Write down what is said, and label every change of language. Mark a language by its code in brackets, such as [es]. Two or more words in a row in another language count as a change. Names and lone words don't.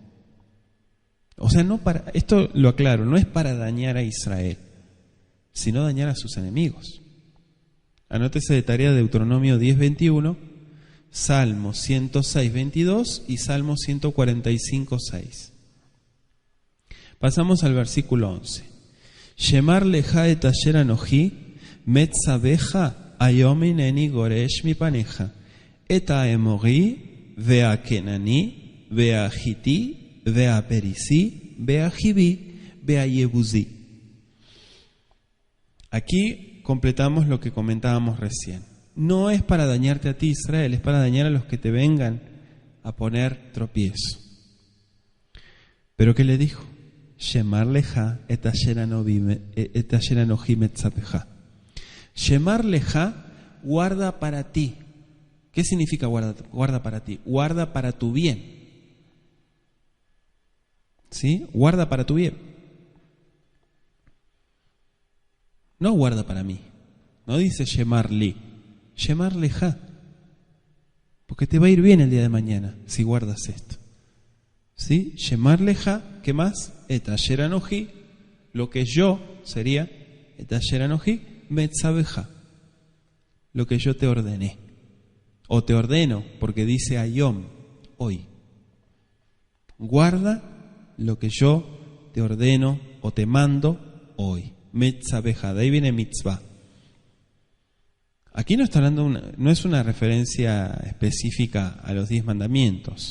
[es] O sea, esto lo aclaro, no es para dañar a Israel, sino dañar a sus enemigos. Anótese de tarea Deuteronomio 10:21, Salmo 106:22 y Salmo 145:6. Pasamos al versículo 11. [he] שמר לך את אשר אנכי מצוך היום הנני גרש מפניך את האמרי והכנעני והחתי והפרזי והחוי והיבוסי. [es] Aquí completamos lo que comentábamos recién. No es para dañarte a ti, Israel, es para dañar a los que te vengan a poner tropiezo. ¿Pero qué le dijo? [he] שמר לך את אשר אנכי מצוך. שמר לך, [es] guarda para ti. ¿Qué significa guarda para ti? Guarda para tu bien. ¿Sí? Guarda para tu bien. No guarda para mí. No dice [he] שמר לי. שמר לך. [es] Porque te va a ir bien el día de mañana si guardas esto. ¿Sí? [he] שמר לך, [es] ¿qué más? [he] את אשר אנכי, [es] lo que yo sería, [he] את אשר אנכי מצוך, [es] lo que yo te ordené. O te ordeno, porque dice ayom, hoy. Guarda lo que yo te ordeno o te mando hoy. Metzabeja, de ahí viene mitzvah. Aquí no está hablando no es una referencia específica a los 10 mandamientos.